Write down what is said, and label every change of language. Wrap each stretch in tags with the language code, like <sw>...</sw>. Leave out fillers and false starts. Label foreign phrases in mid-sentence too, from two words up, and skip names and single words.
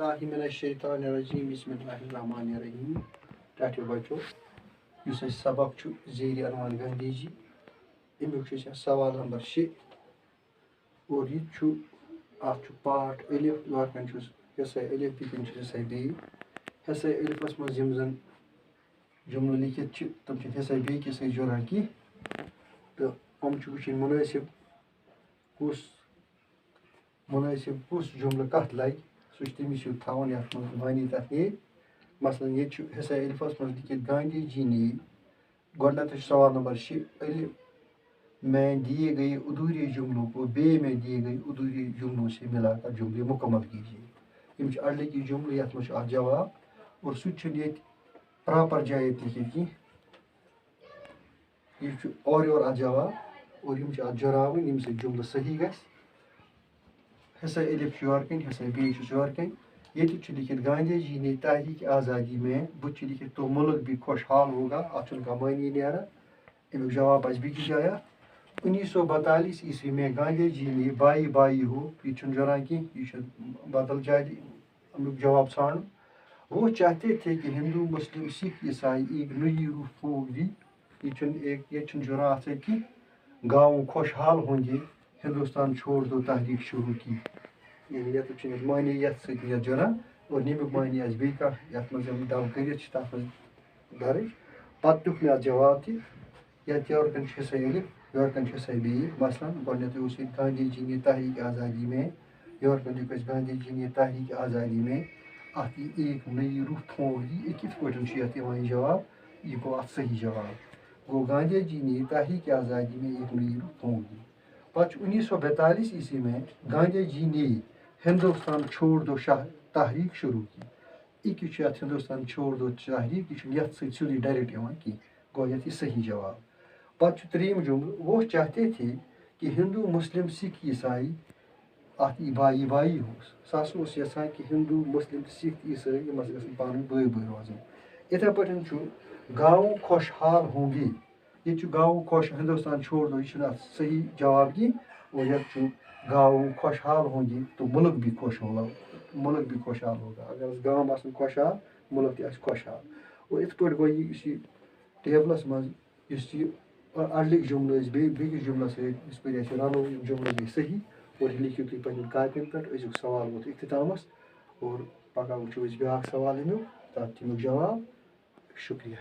<ar>باللہ من الشیطان الرجیم بسم اللہ الرحمن الرحیم</ar> <ks>ٹاٹھیو بچو یس سبق زیر عنوان گاندھی جی امیک سوال نمبر 6 اور یہ ات پاٹ الف یور کن یس الف بکن یس بی یس الفس مز زن جملہ لکھت تم یس بیس جڑان کی تو ہم وچن مناسب کس جملہ کت لگ سہ تمس تھوان یت مز معنی تک نیے مثلا یہ حصہ الفس مز لکھت</ks> <ur>گاندھی جی نے</ur> <ks>گۄڈنیتھ سوال نمبر 6</ks> <ur>الف میں دیے گئے ادھورے جملوں کو بے میں دیے گئے ادھورے جملوں سے ملا کر جملے مکمل کیجیے</ur> <ks>یم اڑلکی جملہ یت مز جواب اور سہ پراپر جائے لکھت کی یہ اور یور ات جواب اور یم جراون یم سے جملہ صحیح گژھِ حصہ الف یور کن حصہ بی یور کن یہ لکھت</ks> <ur>گاندھی جی نے تحریک آزادی میں بت لکھت تو ملک بھی خوشحال ہوگا</ur> <ks>ات معنی نیران امیک جواب آس بیس جائے</ks> <ur>1942 عیسوی میں گاندھی جی نے بائی بائی</ur> <ks>ہو یہ جران کی یہ بدل جائے امیک جواب ژھانڈ</ks> <ur>وہ چاہتے تھے کہ ہندو مسلم سکھ عیسائی ایک نئی روح پھونک دی</ur> <ks>یہ جران ات کہ</ks> <ur>گاؤں خوشحال ہوں گے ہندوستان چھوڑ دو تحریک شروع کی</ur> <ks>یعنی یت معنی یت ست جران اور نیمیک معنی آس بیٚیہِ کانٛہہ یت مز ڈب کرتھ تر مز درج پتہ دیُت مےٚ اتھ جواب تہ یت یور کن حصہ الف یور کن حصہ بی مثلا گۄڈنیتھ اوس یہ</ks> <ur>گاندھی جی نے تحریک آزادی میں</ur> <ks>یور کن لکھ</ks> <ur>گاندھی جی نے تحریک آزادی میں ات ایک نئی روح پھونک دی</ur> <ks>یہ کت پٲٹھۍ یت یوان جواب یہ گو ات صحیح جواب گو</ks> <ur>گاندھی جی نے تحریک آزادی میں ایک نئی روح پھونک دی پتہ 1942 عیسوی میں گاندھی جی نے ہندوستان چھوڑ دو تحریک</ur> <ks>شروع کی یہ ہندوستان چھوڑ دو تحریک یہ یت سیدھی ڈائریکٹ یوان کی گو یت یہ صحیح جواب پتہ تریم جملہ</ks> <ur>وہ چاہتے تھے کہ ہندو مسلم</ur> <ks>سکھ عیسائی ات</ks> <ur>بائی بائی ہو</ur> <ks>سہ اوس یژھان کہ ہندو مسلم سکھ عیسائی یم گژھن پانہٕ ؤنۍ بٲے روزٕنۍ یتھے پٲٹھۍ چھُ گاؤں</ks> <ur>خوشحال ہوں گے</ur> <ks>یہ گاؤں خوش</ks> <ur>ہندوستان چھوڑ دو</ur> <ks>یہ ات صحیح جواب کی اور یت</ks> <ur>گاؤں خوشحال ہوں گے تو ملک بھی خوشحال ہوگا</ur> <ks>اگر گام آسن خوشحال ملک تہ آسہِ خوشحال اور ات پٲٹھۍ گوٚو یہ ٹیبلس مز یہ اڑلک جملہ بیٚکِس جملس سۭتۍ یِتھ پٲٹھۍ رلو یم جملہ گٔے صحیح اور یہ لیکھِو تُہۍ پننٮ۪ن کاپین پٮ۪ٹھ أزیُک سوال ووت اختتامس اور پگاہ وٕچھو أسۍ بیٛاکھ سوال امیُک تتھ دِمو جواب شُکریہ</ks>